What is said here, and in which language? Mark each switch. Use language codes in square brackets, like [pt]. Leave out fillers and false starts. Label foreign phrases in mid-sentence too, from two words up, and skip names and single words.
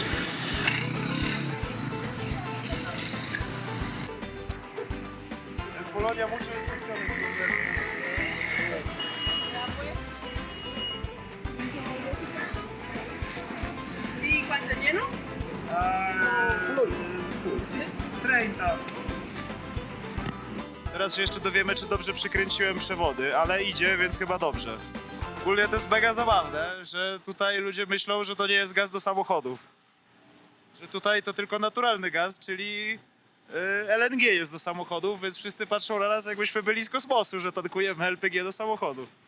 [es] En Polonia mucho instrucciones. ¿Y cuánto lleno? Full. 30. [pl] Teraz się jeszcze dowiemy, czy dobrze przykręciłem przewody, ale idzie, więc chyba dobrze. Ogólnie to jest mega zabawne, że tutaj ludzie myślą, że to nie jest gaz do samochodów. Że tutaj to tylko naturalny gaz, czyli LNG jest do samochodów, więc wszyscy patrzą na nas, jakbyśmy byli z kosmosu, że tankujemy LPG do samochodu.